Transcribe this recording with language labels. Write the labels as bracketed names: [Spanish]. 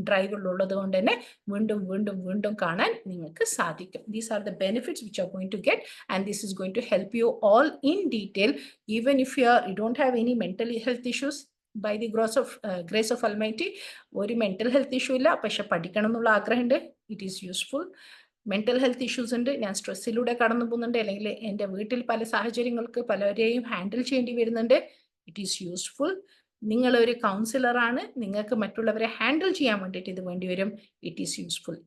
[Malayalam] ഡ്രൈവിലുള്ളത് കൊണ്ട് തന്നെ വീണ്ടും കാണാൻ നിങ്ങൾക്ക് സാധിക്കും. [English] These are the benefits which you are going to get, and this is going to help you all in detail. Even if you don't have any mental health issues, by the grace of almighty [Malayalam] ഒരു mental health issue ഇല്ല, പക്ഷെ പഠിക്കണം എന്നുള്ള ആഗ്രഹമുണ്ട്. [English] It is useful. [Malayalam] Mental health issues ഉണ്ട്, ഞാൻ സ്ട്രെസ്സിലൂടെ കടന്നു പോകുന്നുണ്ട്, അല്ലെങ്കിൽ എൻ്റെ വീട്ടിൽ പല സാഹചര്യങ്ങൾക്ക് പലരെയും ഹാൻഡിൽ ചെയ്യേണ്ടി വരുന്നുണ്ട്. [English] It is useful. [Malayalam] നിങ്ങൾ ഒരു കൗൺസിലറാണ്, നിങ്ങൾക്ക് മറ്റുള്ളവരെ ഹാൻഡിൽ ചെയ്യാൻ വേണ്ടിയിട്ട് ഇത് വേണ്ടി വരും. [English] It is useful.